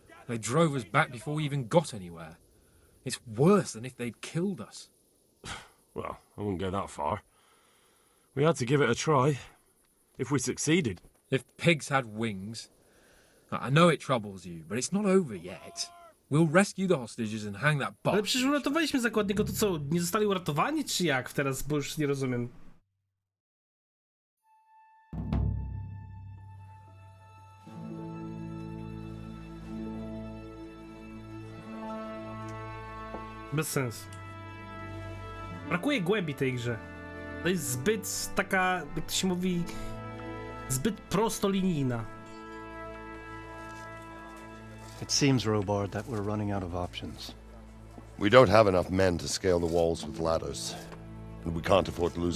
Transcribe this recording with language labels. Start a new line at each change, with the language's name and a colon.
English: They drove us back before we even got anywhere. It's worse than if they'd killed us. Well, I wouldn't go that far. We had to give it a try. If we succeeded. If pigs had wings... I know it troubles you, but it's not over yet. We'll rescue the hostages and hang that box.
Polish: Ale przecież uratowaliśmy zakładników, to co, nie zostali uratowani, czy jak teraz, bo już nie rozumiem. Bez sensu. Brakuje głębi tej grze. To jest zbyt taka, jak to się mówi, zbyt prostolinijna.
English: It seems, Robard, that we're running out of options. We don't have enough men to scale the walls with ladders. And we can't afford to lose